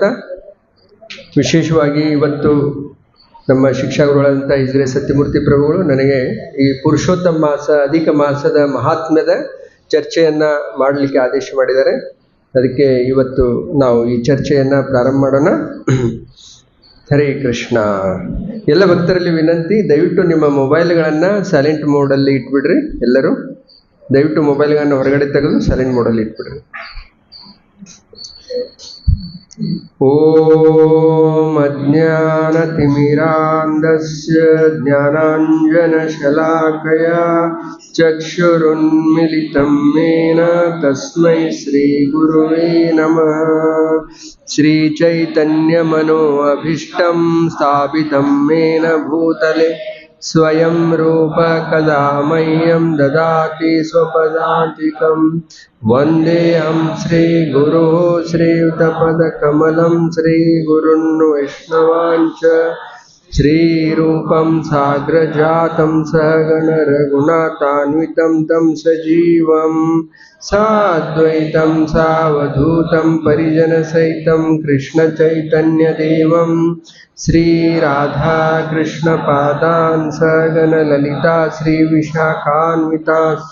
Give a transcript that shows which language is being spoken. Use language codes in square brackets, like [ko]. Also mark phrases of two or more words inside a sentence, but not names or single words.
[kn] ವಿಶೇಷವಾಗಿ ಇವತ್ತು ನಮ್ಮ ಶಿಕ್ಷಕರುಗಳಂಥ ಇಜ್ರೆ ಸತ್ಯಮೂರ್ತಿ ಪ್ರಭುಗಳು ನನಗೆ ಈ ಪುರುಷೋತ್ತಮ ಮಾಸ ಅಧಿಕ ಮಾಸದ ಮಹಾತ್ಮ್ಯದ ಚರ್ಚೆಯನ್ನು ಮಾಡಲಿಕ್ಕೆ ಆದೇಶ ಮಾಡಿದ್ದಾರೆ. ಅದಕ್ಕೆ ಇವತ್ತು ನಾವು ಈ ಚರ್ಚೆಯನ್ನು ಪ್ರಾರಂಭ ಮಾಡೋಣ. ಹರೇ ಕೃಷ್ಣ. ಎಲ್ಲ ಭಕ್ತರಲ್ಲಿ ವಿನಂತಿ, ದಯವಿಟ್ಟು ನಿಮ್ಮ ಮೊಬೈಲ್ಗಳನ್ನು [en] silent mode [kn] ಇಟ್ಬಿಡ್ರಿ. ಎಲ್ಲರೂ ದಯವಿಟ್ಟು ಮೊಬೈಲ್ಗಳನ್ನು ಹೊರಗಡೆ ತೆಗೆದು [en] silent mode [kn] ಇಟ್ಬಿಡ್ರಿ. [sa] ಓಂ ಅಜ್ಞಾನತಿಮಿರಾಂಧಸ್ಯ ಜ್ಞಾನಾಂಜನಶಲಾಕಯ ಚಕ್ಷುರುನ್ಮಿಲಿತಂ ಯೇನ ತಸ್ಮೈ ಶ್ರೀ ಗುರುವೇ ನಮಃ. ಶ್ರೀಚೈತನ್ಯಮನೋಭೀಷ್ಟಂ ಸ್ಥಾಪಿತಂ ಯೇನ ಭೂತಲೆ ಸ್ವಯಂ ರೂಪ ಕದಾ ಮಹ್ಯಂ ದದಾತಿ ಸ್ವಪದಾಂತಿಕಂ. ವಂದೇಹಂ ಶ್ರೀ ಗುರು ಶ್ರೀಯುತಪದಕಮಲಂ ಶ್ರೀ ಗುರುನ್ ವೈಷ್ಣವಾಂಚ ಶ್ರೀರೂಪಂ ಸಾಗ್ರಜಾತಂ ಸಹಗಣ ರಘುನಾಥಾನ್ವಿತಂ ತಂ ಸಜೀವಂ ಸಾದ್ವೈತಂ ಸಾವಧೂತಂ ಪರಿಜನಸಹಿತಂ ಕೃಷ್ಣ ಚೈತನ್ಯದೇವಂ ಶ್ರೀ ರಾಧಾ ಕೃಷ್ಣ ಪಾದಾನ್ ಸಹಗಣ ಲಲಿತಾ ಶ್ರೀ ವಿಶಾಖಾನ್ವಿತಾಶ್ಚ.